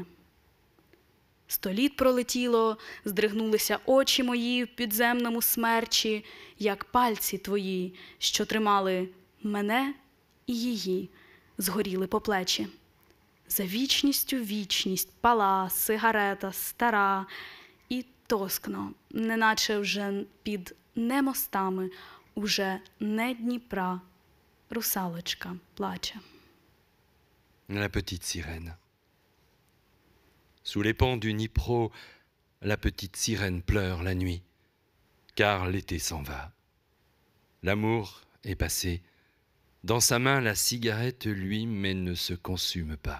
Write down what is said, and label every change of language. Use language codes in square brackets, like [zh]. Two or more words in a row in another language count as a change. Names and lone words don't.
[uk] 100 літ пролетіло, здригнулися очі мої в підземному смерчі, як пальці твої, що тримали мене і її, згоріли по плечі. За вічністю вічність пала сигарета стара і тоскно, неначе вже під не мостами, уже не Дніпра, русалочка плаче. [fr] La petite sirène. Sous les ponts du Dnipro, la petite sirène pleure la nuit, car l'été s'en va. L'amour est passé. Dans sa main, la cigarette, lui, mais ne se consume pas.